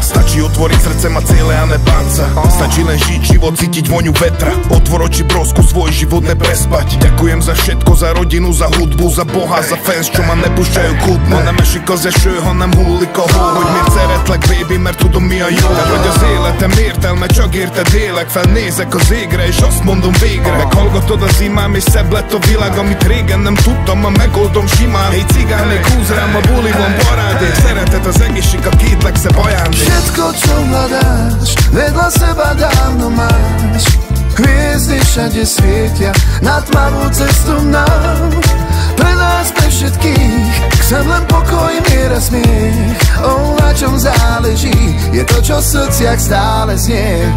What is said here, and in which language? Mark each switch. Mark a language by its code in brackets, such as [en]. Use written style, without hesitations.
[sk] Stačí otvoriť srdce, mať celé a nebáť sa. Stačí len žiť život, cítiť voňu vetra. Otvor oči, brosku, svoj život neprespať. Ďakujem za všetko, za rodinu, za hudbu, za Boha, za fans, čo ma nepúšťajú kútne. [hu] Nem esik az eső, hanem hullik a hó. Hogy miért szeretlek, baby, mert tudom mi a jó. Vagy az életem értelme, csak érted élek. Felnézek az égre, és azt mondom végre. Meghallgatod az imám, és szebb lett a világ, amit régen nem tudtam, ma megoldom simán. Hey cigán, még húz rám a buliban parádék. Szeretet az egészség, a két legszebb ajándék. [sk] Všetko, čo hľadáš, vedľa seba dávno máš. Hviezdy všade svietia na tmavú cestu nám. Pre nás, pre všetkých, chcem len pokoj, mier a smiech. Na čom záleží, je to, čo v srdciach stále znie.